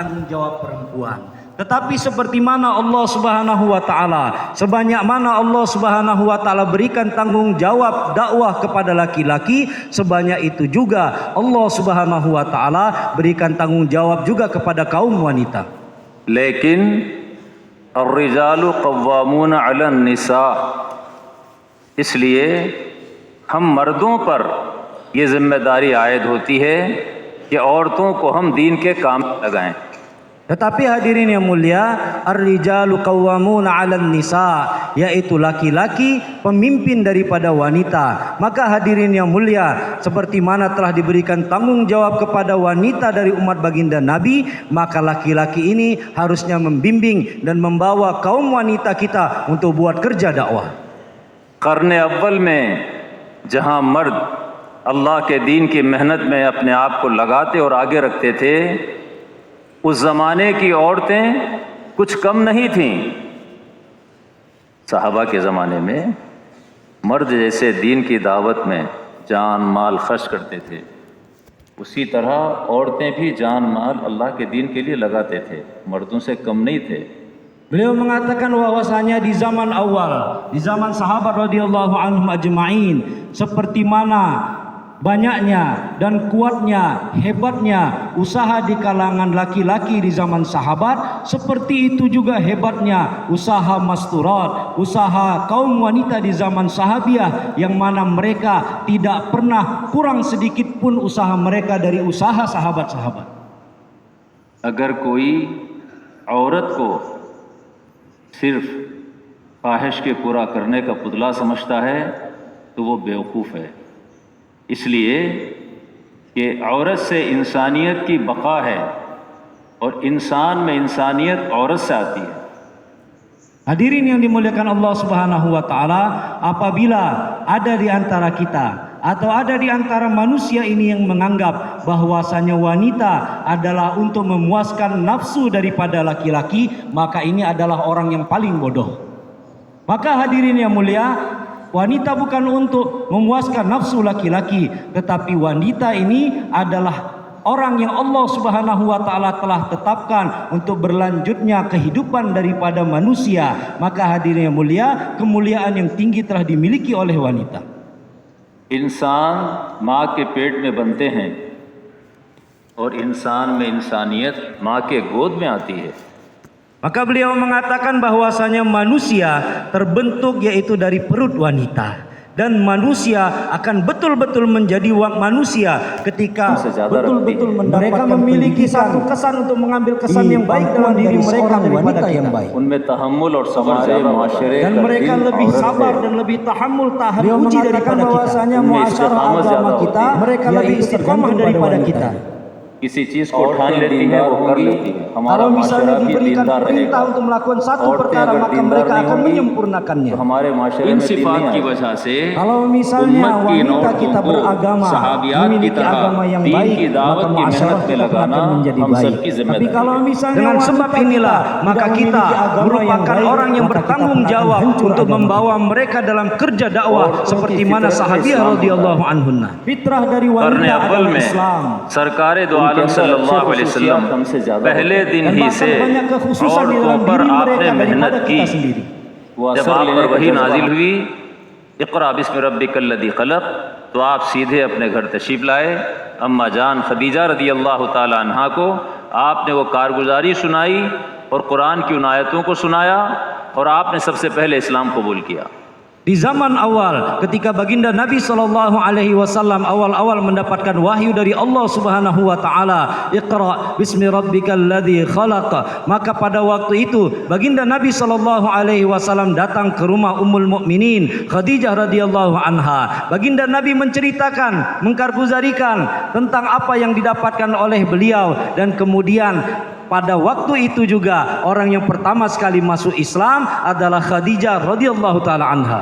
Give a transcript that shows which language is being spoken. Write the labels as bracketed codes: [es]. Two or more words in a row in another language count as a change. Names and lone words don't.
[id] jawab perempuan. Tetapi seperti mana Allah [ar] سبحانه وتعالى, [id] sebanyak mana Allah [ar] سبحانه وتعالى [id] berikan tanggung jawab dakwah kepada laki-laki, sebanyak itu juga Allah [ar] سبحانه وتعالى [id] berikan tanggung jawab juga kepada kaum wanita. [ur] लेकिन [ar] الرجال قوامون على النساء, [ur] اس لیے ہم مردوں پر یہ ذمہ داری عائد ہوتی ہے کہ عورتوں کو ہم دین کے کام لگائیں. [id] Tetapi hadirin yang mulia, [ar] الرجال قوامون على النساء, [id] yaitu laki-laki pemimpin daripada wanita. Maka hadirin yang mulia, seperti mana telah diberikan tanggung jawab kepada wanita dari umat baginda Nabi, maka laki-laki ini harusnya membimbing dan membawa kaum wanita kita untuk buat kerja dakwah. [ur] قرنِ اول میں جہاں مرد اللہ کے دین کی محنت میں اپنے آپ کو لگاتے اور آگے رکھتے تھے، اس زمانے کی عورتیں کچھ کم نہیں تھیں. صحابہ کے زمانے میں مرد جیسے دین کی دعوت میں جان مال خرچ کرتے تھے، اسی طرح عورتیں بھی جان مال اللہ کے دین کے لیے لگاتے تھے، مردوں سے کم نہیں تھے. [id] Beliau mengatakan bahwasanya di zaman awal, di zaman sahabat [ar] رضي الله عنهم أجمعين, [id] seperti mana banyaknya dan kuatnya, hebatnya usaha di kalangan laki-laki di zaman sahabat, seperti itu juga hebatnya usaha masturat, usaha kaum wanita di zaman sahabiah, yang mana mereka tidak pernah kurang sedikit pun usaha mereka dari usaha sahabat-sahabat. [ur] اگر کوئی عورت کو صرف خواہش کے پورا کرنے کا پتلا سمجھتا ہے تو وہ بیوقوف ہے، اس لیے کہ عورت سے انسانیت کی بقا ہے اور انسان میں انسانیت عورت سے آتی ہے. [id] Hadirin yang dimuliakan Allah [ar] سبحانه وتعالى, [id] apabila ada di antara kita atau ada di antara manusia ini yang menganggap bahwasanya wanita adalah untuk memuaskan nafsu daripada laki-laki, maka ini adalah orang yang paling bodoh. Maka hadirin yang mulia, wanita bukan untuk memuaskan nafsu laki-laki, tetapi wanita ini adalah orang yang Allah [ar] سبحانه وتعالى [id] telah tetapkan untuk berlanjutnya kehidupan daripada manusia. Maka hadirin yang mulia, kemuliaan yang tinggi telah dimiliki oleh wanita. [ur] انسان ماں کے پیٹ میں بنتے ہیں اور انسان میں انسانیت ماں کے گود میں آتی ہے. [id] Maka beliau mengatakan bahwasanya manusia terbentuk yaitu dari perut wanita, dan manusia akan betul-betul menjadi manusia ketika betul-betul mereka memiliki satu kesan untuk mengambil kesan yang baik dalam diri mereka daripada yang baik. Dan mereka lebih sabar dan lebih tahammul tahan uji daripada kita. Muasyarah agama kita, mereka lebih istiqamah daripada kita. [ur] کسی چیز کو ٹھان لیتی ہے وہ کر لیتی ہے वो कर लेती है। [id] Kalau misalnya diberikan perintah untuk melakukan satu perkara, maka mereka akan menyempurnakannya. [ur] ہمارے معاشرے میں صفات کی وجہ سے [id] kalau misalnya wanita kita beragama, memiliki agama yang baik, maka masyarakat kita akan menjadi baik. Tapi kalau misalnya dengan sebab inilah, maka kita merupakan orang yang bertanggung jawab untuk membawa mereka dalam kerja dakwah seperti mana sahabiah [ar] رضي الله عنهن. [id] Fitrah dari wanita adalah Islam. [ur] سرکار دو عالم [ar] صلى الله عليه وسلم [ur] پہلے دن ہی سے عورتوں پر آپ نے محنت کی. جب آپ پر وحی نازل ہوئی [ar] اقرأ باسم ربك الذي خلق, [ur] تو آپ سیدھے اپنے گھر تشریف لائے. اماں جان خدیجہ [ar] رضي الله تعالى عنها [ur] کو آپ نے وہ کارگزاری سنائی اور قرآن کی ان آیتوں کو سنایا اور آپ نے سب سے پہلے اسلام قبول کیا. [id] Di zaman awal ketika baginda Nabi [ar] صلى الله عليه وسلم [id] awal-awal mendapatkan wahyu dari Allah [ar] سبحانه وتعالى, اقرأ باسم ربك الذي خلق, [id] maka pada waktu itu baginda Nabi [ar] صلى الله عليه وسلم [id] datang ke rumah [ar] أم المؤمنين [id] Khadijah [ar] رضي الله عنها. [id] Baginda Nabi menceritakan, mengkarguzarikan tentang apa yang didapatkan oleh beliau, dan kemudian pada waktu itu juga orang yang pertama sekali masuk Islam adalah Khadijah [ar] رضي الله تعالى عنها.